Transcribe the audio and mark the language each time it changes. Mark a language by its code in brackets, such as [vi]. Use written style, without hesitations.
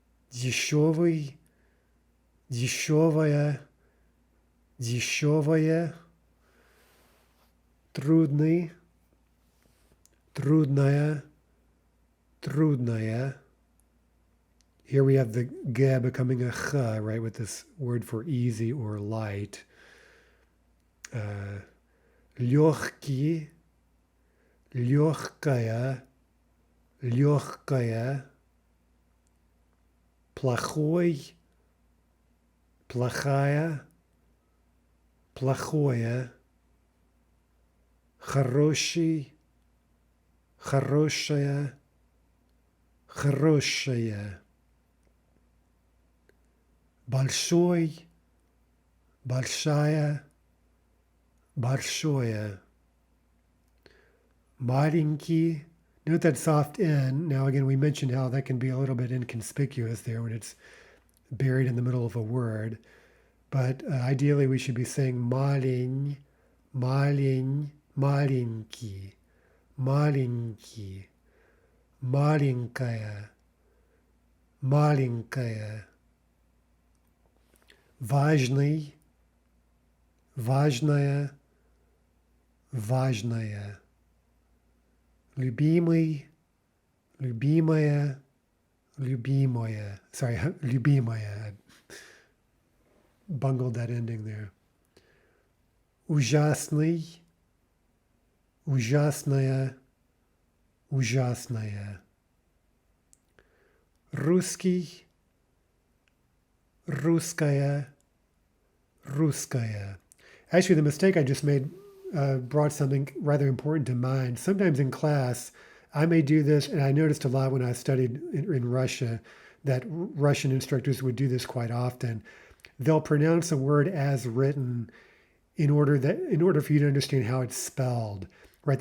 [ru] Дешевый, дешевая, дешевая. Трудный, трудная, трудная. [en] Here we have the ge becoming a ch, right, with this word for easy or light. [ru] Легкий, легкая, легкая. Плохой, плохая, плохое. Хороший, хорошая, хорошая. Большой, большая, большое. Маленький. [en] Note that soft N. Now, again, we mentioned how that can be a little bit inconspicuous there when it's buried in the middle of a word. But ideally, we should be saying malin, malin, [ru] маленький, маленький, маленькая, маленькая. Важный, важная, важная. Любимый, любимая, любимая. [en] Sorry, [ru] любимая. [en] I bungled that ending there. [ru] Ужасный, ужасная, ужасная. Русский, русская, русская. [en] Actually, the mistake I just made brought something rather important to mind. Sometimes in class, I may do this, and I noticed a lot when I studied in Russia that Russian instructors would do this quite often. They'll pronounce a word as written in order for you to understand how it's spelled, right?